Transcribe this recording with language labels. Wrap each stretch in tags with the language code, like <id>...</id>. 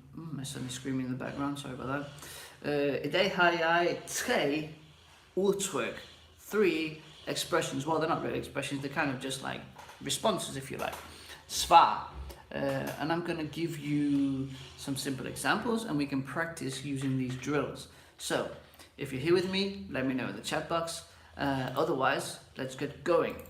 <en>my son is screaming in the background, sorry about that.</en> <da>I dag har jeg 3 udtryk,</da> <en>3 expressions. Well, they're not really expressions, they're kind of just like responses, if you like. Svar. And I'm going to give you some simple examples and we can practice using these drills. So, if you're here with me, let me know in the chat box. Otherwise, let's get going.</en>